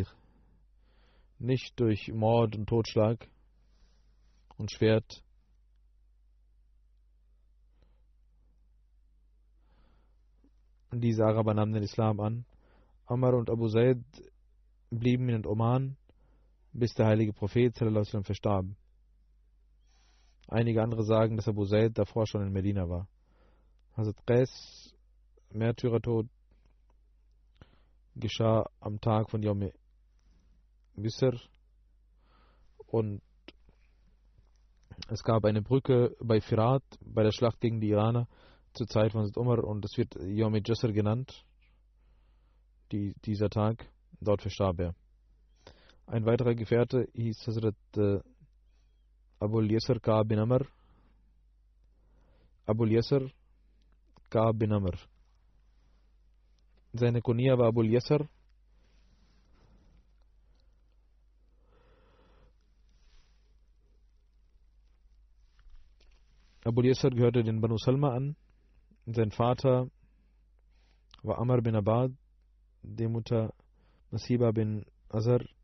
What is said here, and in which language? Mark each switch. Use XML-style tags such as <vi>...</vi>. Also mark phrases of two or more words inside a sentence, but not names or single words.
<de>Nicht durch Mord und Totschlag und Schwert. Und diese Araber nahmen den Islam an. Amr und Abu Zaid blieben in Oman, bis der heilige Prophet</de> <ar>صلى الله عليه وسلم</ar> <de>verstarb. Einige andere sagen, dass Abu Zaid davor schon in Medina war. Hazrat Qais, Märtyrertod. geschah am Tag von Yom Wisr und es gab eine Brücke bei Firat bei der Schlacht gegen die Iraner zur Zeit von Hazrat Umar und es wird Yom Jasr genannt, dieser Tag. Dort verstarb er. Ein weiterer Gefährte hieß Hazrat Abul Yasr Ka bin Amr. Abul Yasr Ka bin Amr. Seine Kunia war Abul Yasr. Abul Yasr gehörte den Banu Salma an. Sein Vater war Amr bin Abad, die Mutter Nasiba bin Azar.</de>